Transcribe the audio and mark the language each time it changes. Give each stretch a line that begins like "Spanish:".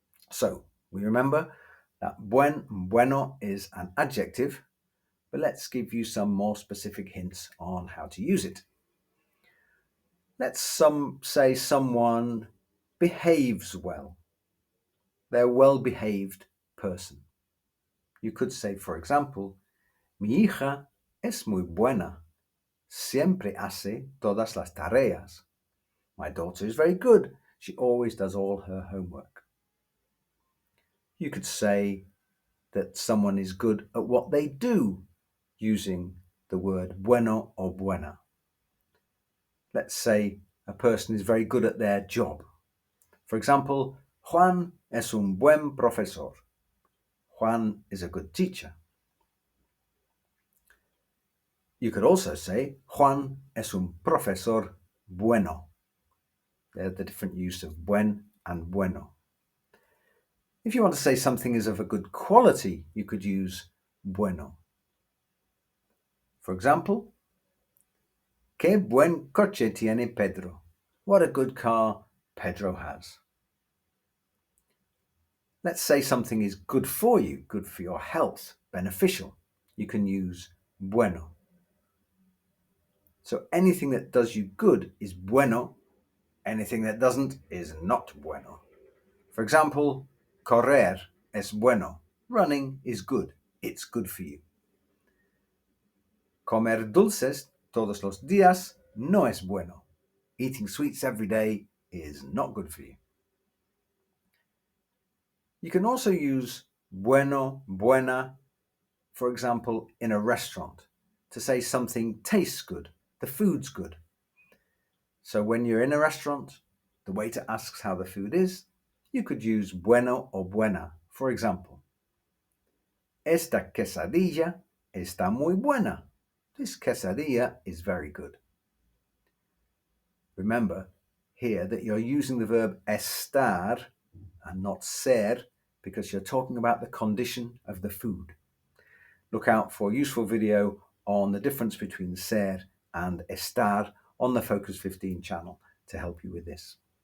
English: So we remember that bueno is an adjective, but let's give you some more specific hints on how to use it. Let's say someone behaves well. They're a well-behaved person. You could say, for example,
Spanish: Mi hija es muy buena. Siempre hace todas las tareas.
English: My daughter is very good. She always does all her homework. You could say that someone is good at what they do using the word bueno or buena. Let's say a person is very good at their job. For example,
Spanish: Juan es un buen profesor.
English: Juan is a good teacher. You could also say
Spanish: Juan es un profesor bueno.
English: They're the different use of buen and bueno. If you want to say something is of a good quality, you could use bueno. For example,
Spanish: Qué buen coche tiene Pedro.
English: What a good car Pedro has. Let's say something is good for you, good for your health, beneficial. You can use bueno. So anything that does you good is bueno. Anything that doesn't is not bueno. For example,
Spanish: correr es bueno.
English: Running is good. It's good for you.
Spanish: Comer dulces todos los días no es bueno.
English: Eating sweets every day is not good for you. You can also use bueno, buena, for example, in a restaurant to say something tastes good, the food's good. So when you're in a restaurant, the waiter asks how the food is, you could use bueno or buena. For example,
Spanish: Esta quesadilla está muy buena.
English: This quesadilla is very good. Remember here that you're using the verb estar and not ser because you're talking about the condition of the food. Look out for a useful video on the difference between ser and estar on the Focus 15 channel to help you with this.